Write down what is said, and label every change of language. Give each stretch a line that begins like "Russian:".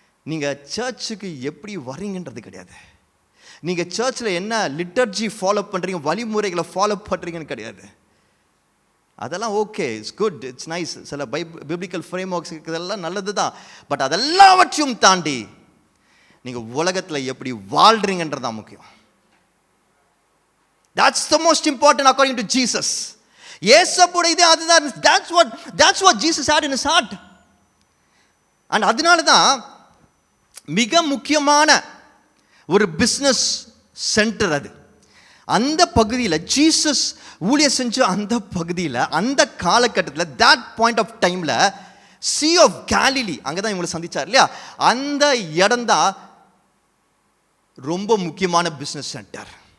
Tamil: நீங்கள் சர்ச்சுக்கு எப்படி வரீங்கன்றது கிடையாது. நீங்கள் சர்ச்சில் என்ன லிட்டர்ஜி ஃபாலோ பண்ணுறீங்க, வழிமுறைகளை ஃபாலோ பண்ணுறீங்கன்னு கிடையாது. அதெல்லாம் okay,
English: It's good, it's nice.
Tamil: சில பிப்ளிக்கல் ஃப்ரேம் ஒர்க்ஸ் இதெல்லாம் நல்லது தான். பட் அதெல்லாவற்றையும் தாண்டி நீங்கள் உலகத்தில் எப்படி வாழ்கிறீங்கன்றது தான் முக்கியம்.
English: That's the most important according to Jesus.
Tamil: ஏசப்போட இது அதுதான்.
English: That's what Jesus had in his heart.
Tamil: And அதனால தான் மிக முக்கியமான ஒரு பிஸ்னஸ் சென்டர் அது. அந்த பகுதியில் ஜீசஸ் ஊழியர் செஞ்ச அந்த பகுதியில், அந்த காலகட்டத்தில்,
English: that point of
Tamil: டைமில் Sea of Galilee அங்கே தான் இவங்களை சந்திச்சார் இல்லையா, அந்த இடம் தான் ரொம்ப முக்கியமான பிஸ்னஸ் சென்டர்.